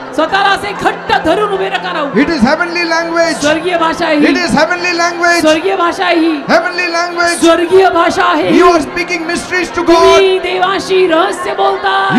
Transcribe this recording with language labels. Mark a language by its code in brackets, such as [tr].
[mr] स्वतःला असे घट्ट धरून उभे नका राहू. [en] It is heavenly language. [mr] स्वर्गीय भाषा आहे [en] It [mr] he. [en] is heavenly language. [mr] स्वर्गीय भाषा आहे ही. [en] Heavenly language. [mr] स्वर्गीय भाषा आहे ही. [en] You are speaking mysteries to God. [mr] तुम्ही देवाशी रहस्य बोलताय.